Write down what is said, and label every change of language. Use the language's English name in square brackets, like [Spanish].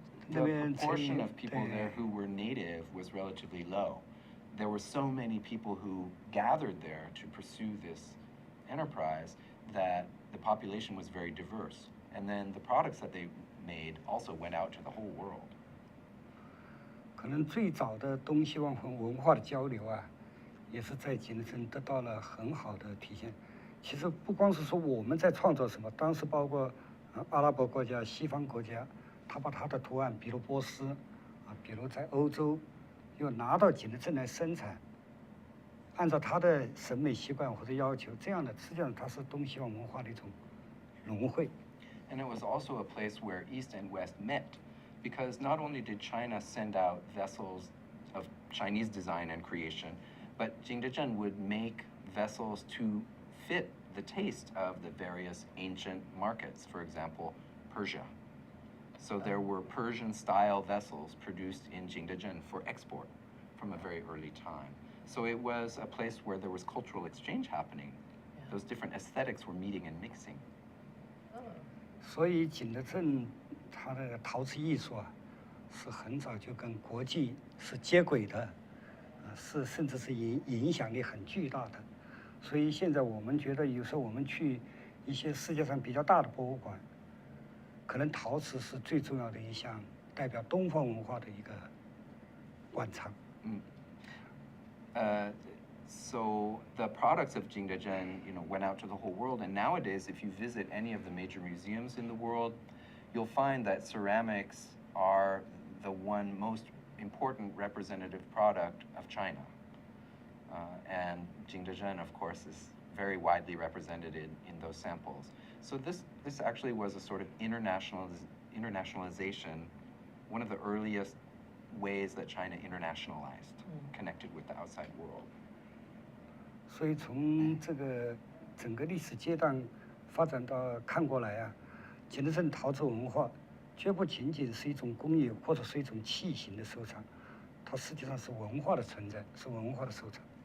[English] The proportion of people there who were native was relatively low. There were so many people who gathered there to pursue this enterprise that the population was very diverse. And then the products that they made also went out to the whole world. [Chinese] 可能最早的东西方文化的交流啊，也是在景德镇得到了很好的体现。其实不光是说我们在创作什么，当时包括阿拉伯国家、西方国家，他把他的图案，比如波斯，比如在欧洲，又拿到景德镇来生产，按照他的审美习惯或者要求，这样的实际上它是东西方文化的一种融汇。 [English] And it was also a place where East and West met, because not only did China send out vessels of Chinese design and creation, but Jingdezhen would make vessels to fit the taste of the various ancient markets, for example, Persia. So there were Persian-style vessels produced in Jingdezhen for export from a very early time. So it was a place where there was cultural exchange happening. Those different aesthetics were meeting and mixing. [Chinese] 所以景德镇它的陶瓷艺术啊，是很早就跟国际是接轨的，甚至是影响力很巨大的。所以现在我们觉得，有时候我们去一些世界上比较大的博物馆，可能陶瓷是最重要的一项代表东方文化的一个馆藏。 [English] So the products of Jingdezhen, went out to the whole world. And nowadays, if you visit any of the major museums in the world, you'll find that ceramics are the one most important representative product of China. And Jingdezhen, of course, is very widely represented in those samples. So this actually was a sort of internationalization, one of the earliest ways that China internationalized, connected with the outside world. [Chinese] 所以从这个整个历史阶段发展到看过来啊，景德镇陶瓷文化绝不仅仅是一种工艺或者是一种器型的收藏，它实际上是文化的存在，是文化的收藏。